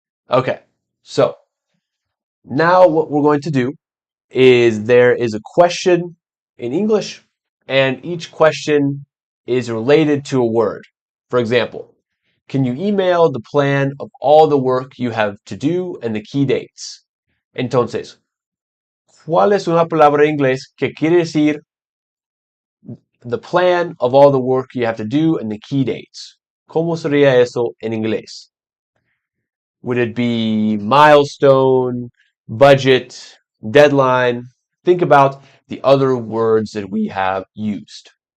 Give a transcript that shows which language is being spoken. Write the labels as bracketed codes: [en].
[en] Okay, so now what we're going to do is there is a question in English, and each question is related to a word. For example, can you email the plan of all the work you have to do and the key dates? [es] Entonces, ¿cuál es una palabra en inglés que quiere decir [en] the plan of all the work you have to do and the key dates? [es] ¿Cómo sería eso en inglés? [en] Would it be milestone, budget, deadline? Think about the other words that we have used.